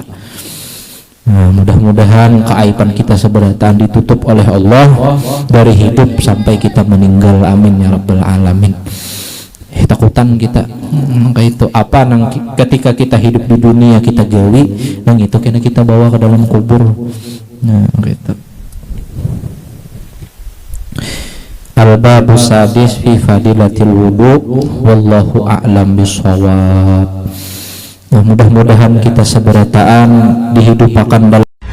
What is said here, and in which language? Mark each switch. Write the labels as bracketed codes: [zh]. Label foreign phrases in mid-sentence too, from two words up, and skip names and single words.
[id] Nah, mudah-mudahan keaiban kita seberatan ditutup oleh Allah dari hidup sampai kita meninggal, [ar] آمين يا رب العالمين. [bjn] Takutan kita kayak itu apa nang ketika kita hidup di dunia kita gawi nang itu kena kita bawa ke dalam kubur. [id] Nah gitu. [ar] الباب السادس في فضيلة الوضوء والله أعلم بالصواب. [bjn] Nah, mudah-mudahan kita seberataan dihidupakan dalam